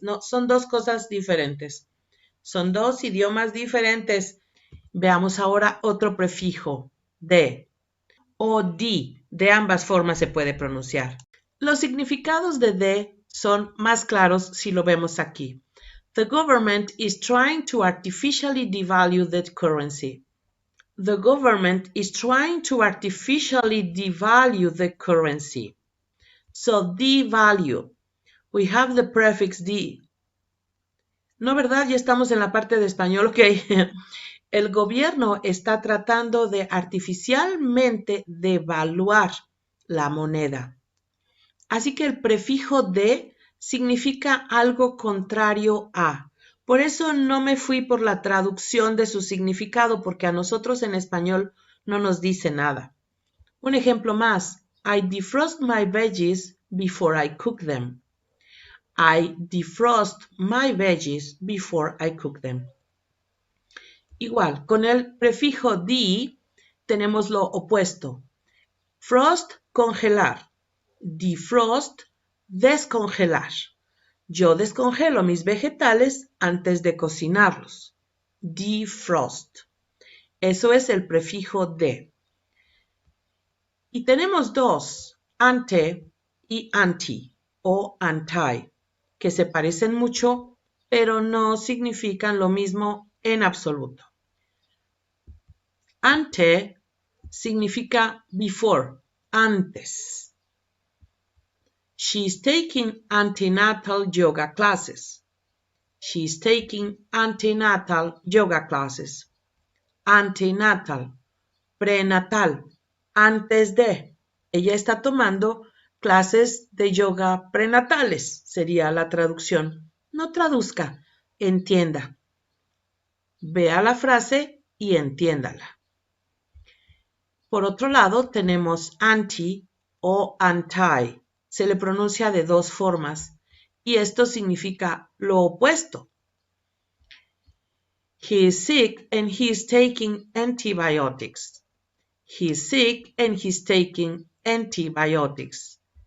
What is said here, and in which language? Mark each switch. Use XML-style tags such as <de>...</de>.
<es>No, son dos cosas diferentes. Son dos idiomas diferentes. Veamos ahora otro prefijo, de o de ambas formas se puede pronunciar. Los significados de son más claros si lo vemos aquí.</es> <en>The government is trying to artificially devalue the currency. The government is trying to artificially devalue the currency. So, devalue. We have the prefix de.</en> <es>No, ¿verdad? Ya estamos en la parte de español, ok. El gobierno está tratando de artificialmente devaluar la moneda. Así que el prefijo de significa algo contrario a. Por eso no me fui por la traducción de su significado, porque a nosotros en español no nos dice nada. Un ejemplo más.</es> <en>I defrost my veggies before I cook them. I defrost my veggies before I cook them.</en> <es>Igual, con el prefijo de tenemos lo opuesto. Frost, congelar. Defrost, descongelar. Yo descongelo mis vegetales antes de cocinarlos. Defrost. Eso es el prefijo de. Y tenemos dos, ante y anti o anti, que se parecen mucho, pero no significan lo mismo en absoluto. Ante significa before, antes.</es> <en>She's taking antenatal yoga classes. She's taking antenatal yoga classes.</en> <es>Antenatal, prenatal, antes de. Ella está tomando clases de yoga prenatales, sería la traducción. No traduzca, entienda. Vea la frase y entiéndala. Por otro lado, tenemos anti o anti. Se le pronuncia de dos formas y esto significa lo opuesto.</es> <en>He is sick and he is taking antibiotics. He is sick and he's taking antibiotics.</en>